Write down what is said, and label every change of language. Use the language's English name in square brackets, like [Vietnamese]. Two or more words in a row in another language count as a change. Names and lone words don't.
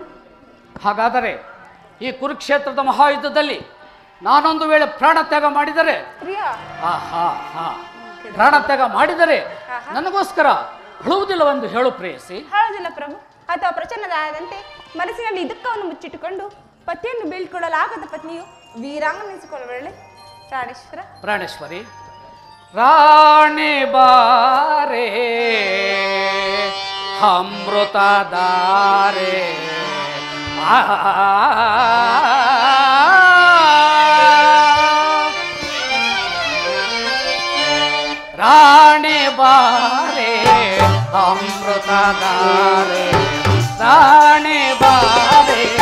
[Kannada] ಹಾಗಾದರೆ ಈ ಕುರುಕ್ಷೇತ್ರದ ಮಹಾಯುದ್ಧದಲ್ಲಿ ನಾನೊಂದು ವೇಳೆ ಪ್ರಾಣತ್ಯಾಗ ಮಾಡಿದರೆ ಪ್ರಾಣತ್ಯಾಗ ಮಾಡಿದರೆ ನನಗೋಸ್ಕರ ಅಳುವುದಿಲ್ಲವೆಂದು ಹೇಳು ಪ್ರೇಯಸಿ. ಹೇಳುವುದಿಲ್ಲ ಪ್ರಭು. ಅಥವಾ ಪ್ರಚನ್ನದಾಯದಂತೆ ಮನಸ್ಸಿನಲ್ಲಿ ದುಃಖವನ್ನು ಮುಚ್ಚಿಟ್ಟುಕೊಂಡು ಪತಿಯನ್ನು ಬೀಳ್ಕೊಡಲಾಗದ ಪತ್ನಿಯು ವೀರಾಂಗನೆನಿಸಿಕೊಳ್ಳಬರಳೆ. ಪ್ರಾಣೇಶ್ವರ. ಪ್ರಾಣೇಶ್ವರಿ, ರಾಣಿ ಬಾರೆ ಅಮೃತಧಾರೆ ರಾಣಿ ಬಾರೆ ಅಮೃತಧಾರೆ ರಾಣಿ ಬಾರೆ